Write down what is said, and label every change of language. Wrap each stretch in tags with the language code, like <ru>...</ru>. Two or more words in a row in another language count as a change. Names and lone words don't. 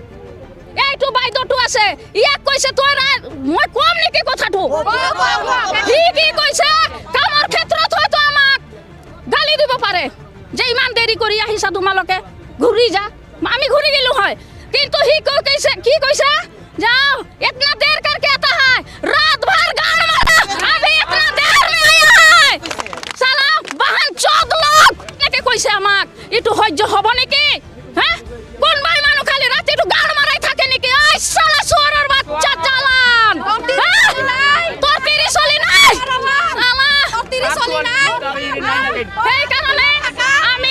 <as>এইটো বাইদেউটো আছে, ইয়াক কৈছে তই, মই কম নেকি কথাটো? সি কি কৈছে? কামৰ ক্ষেত্ৰত হয়তো আমাক গালি দিব পাৰে যে ইমান দেৰি কৰি আহিছা তোমালোকে, ঘূৰি যা। আমি ঘূৰি গেলো হয়, কিন্তু সি কি কৈছে? যাও,</as> <hi>इतना देर करके आता है, रात भर गान मारा, अभी इतना देर में आया है, साला बहन चौथ लोग</hi> <as>নেকি কৈছে আমাক। এইটো সহ্য হ'ব নেকি? হ্যাঁ, কোনবাই মানুহ খালি ৰাতিটো গান মাৰাই থাকে নেকি? এই সালা চোৰৰ বাচ্চা জালান, তোৰ তিৰি চলি নাই, সালা তোৰ তিৰি চলি নাই। সেইকাৰণে</as>